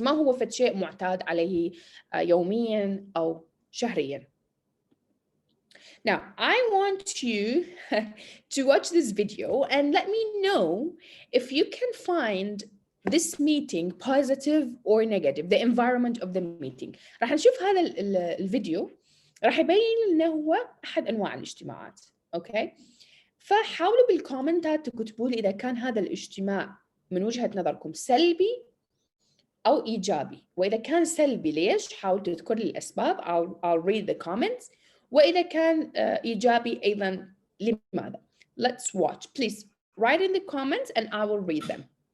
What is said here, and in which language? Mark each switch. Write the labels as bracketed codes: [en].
[ar] ما هو فد شيء معتاد عليه يوميا أو شهريا. [en] Now, I want you to watch this video and let me know if you can find this meeting positive or negative, the environment of the meeting. [ar] راح نشوف هذا الفيديو راح يبين لنا هو أحد أنواع الاجتماعات. أوكي؟ فحاولوا بالكومنتات تكتبوا لي إذا كان هذا الاجتماع من وجهة نظركم سلبي أو إيجابي، وإذا كان سلبي ليش؟ حاولوا تذكر لي الأسباب. [en] I'll read the comments. [ar] وإذا كان إيجابي أيضا لماذا؟ [en] Let's watch. Please write in the comments and I will read them.